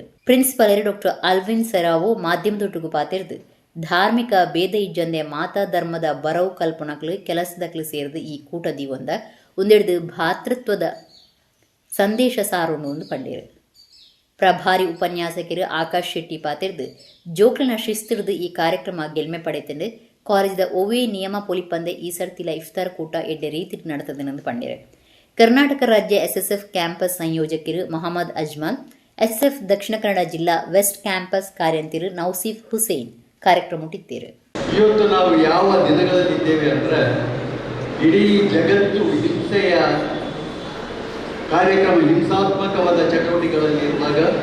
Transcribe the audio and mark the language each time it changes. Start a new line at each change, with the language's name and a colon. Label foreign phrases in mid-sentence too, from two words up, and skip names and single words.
Tulu: ಪ್ರಿನ್ಸಿಪಲ್ ಡಾಕ್ಟರ್ ಅಲ್ವಿನ್ ಸೆರಾವೋ ಮಾಧ್ಯಮದೊಟ್ಟಿಗೂ ಪಾತಿರ್ದು ಧಾರ್ಮಿಕ ಭೇದ ಇಜ್ಜಂದೆ ಮಾತಾ ಧರ್ಮದ ಬರವು ಕಲ್ಪನಕ್ಲು ಕೆಲಸದಕ್ಲು ಸೇರಿದು ಈ ಕೂಟ ದೀವೊಂದ ಒಂದೆಡ್ದು ಭಾತೃತ್ವದ ಸಂದೇಶ ಸಾರೋನು ಒಂದು ಪಂಡಿರು. ಪ್ರಭಾರಿ ಉಪನ್ಯಾಸಕರು ಆಕಾಶ್ ಶೆಟ್ಟಿ ಪಾತಿರ್ದು ಜೋಕ್ಲಿನ ಶಿಸ್ತಿರ್ದು ಈ ಕಾರ್ಯಕ್ರಮ ಗೆಲ್ಮೆ ಪಡೆತಂದು ಕಾಲೇಜದ ಒವ್ವೇ ನಿಯಮ ಪೊಲಿಪಂದೆ ಈ ಸರ್ತಿಲ ಇಫ್ತಾರ್ ಕೂಟ ಎಡ್ಡೆ ರೀತಿ ನಡೆತದೆಂದು ಪಂಡಿರು. ಕರ್ನಾಟಕ ರಾಜ್ಯ SSF ಕ್ಯಾಂಪಸ್ ಸಂಯೋಜಕರು ಮೊಹಮ್ಮದ್ ಅಜ್ಮಲ್, SF ದಕ್ಷಿಣ ಕನ್ನಡ ಜಿಲ್ಲಾ ವೆಸ್ಟ್ ಕ್ಯಾಂಪಸ್ ಕಾರ್ಯಂತಿರು ನೌಸೀಫ್ ಹುಸೇನ್ ಕಾರ್ಯಕ್ರಮ ಮುಟ್ಟಿದ್ದೀರು.
Kannada: ಇವತ್ತು ನಾವು ಯಾವ ದಿನಗಳಲ್ಲಿದ್ದೇವೆ ಅಂದರೆ ಇಡೀ ಜಗತ್ತು ಹಿಂಸೆಯ ಕಾರ್ಯಕ್ರಮ, ಹಿಂಸಾತ್ಮಕವಾದ ಚಟುವಟಿಕೆಗಳಲ್ಲಿ ಇರುವಾಗ